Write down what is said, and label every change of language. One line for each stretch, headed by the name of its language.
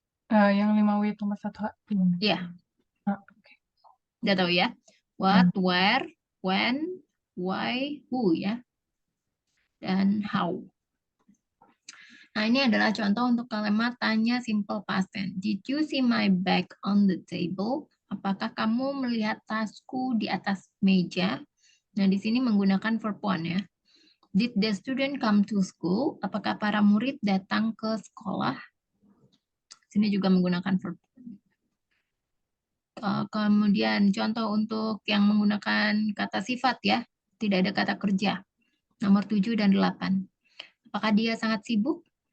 Indonesian: Yang 5W tambah 1H. Iya. Okay. Udah tahu ya?
English: What, where, when, why, who
Indonesian: ya. Dan how. Nah, ini adalah contoh untuk kalimat tanya simple past tense.
English: Did you see my bag on the table?
Indonesian: Apakah kamu melihat tasku di atas meja? Nah, di sini menggunakan verb one ya.
English: Did the student come to school?
Indonesian: Apakah para murid datang ke sekolah? Sini juga menggunakan verb. Kemudian contoh untuk yang menggunakan kata sifat ya. Tidak ada kata kerja. Nomor 7 dan 8. Apakah dia sangat sibuk?